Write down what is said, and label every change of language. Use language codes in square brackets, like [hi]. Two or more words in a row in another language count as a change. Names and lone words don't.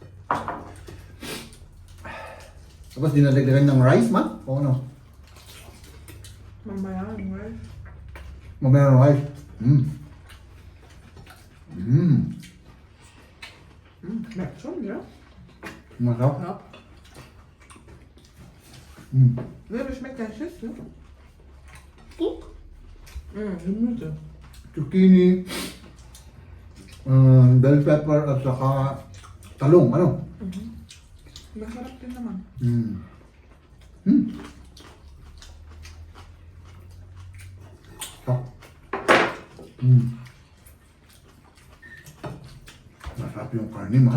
[tl] Tapos dinadagdagan ng rice, ma? O ano? Mamaya, right? Mamaya ng rice. Lechon, ja? Masarap. Ja. [de] Nee, das schmeckt kein Schiss, ne? Guck. Gemüse. Zucchini, [en] bell pepper [tl] at saka talong, ano? Masarap din naman. So. Masarap yung karne, ma.